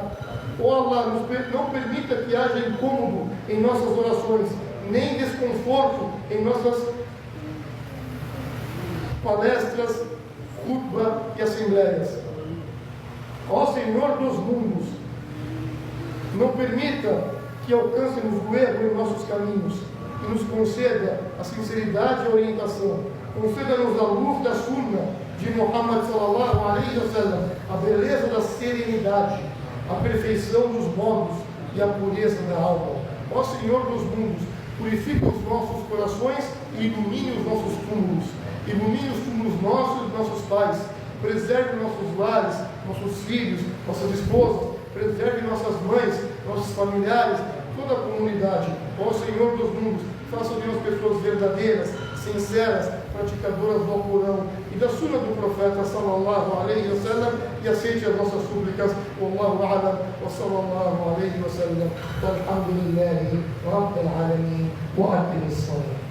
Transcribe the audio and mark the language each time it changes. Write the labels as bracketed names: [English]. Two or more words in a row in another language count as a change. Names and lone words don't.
[Portuguese] Ó Allah, não permita que haja incômodo em nossas orações, nem desconforto em nossas palestras, khutbah e assembleias. Ó Senhor dos mundos, não permita que alcancemos o erro em nossos caminhos e nos conceda a sinceridade e a orientação. Conceda-nos a luz da sunna de Muhammad [Arabic] صلى الله عليه وسلم, [Portuguese] a beleza da serenidade, a perfeição dos modos e a pureza da alma. Ó Senhor dos mundos, purifique os nossos corações e ilumine os nossos túmulos. Ilumine os túmulos nossos e nossos pais. Preserve nossos lares, nossos filhos, nossas esposas. Preserve nossas mães, nossos familiares, toda a comunidade. Ó Senhor dos mundos, faça de nós pessoas verdadeiras, sinceras, praticadoras do Alcorão e da Sunna do Profeta [Arabic] صلى الله عليه وسلم, [Portuguese] e aceite as nossas súplicas. [Arabic] والله أعلم وصلى الله عليه وسلم. والحمد لله رب العالمين وأقم الصلاة.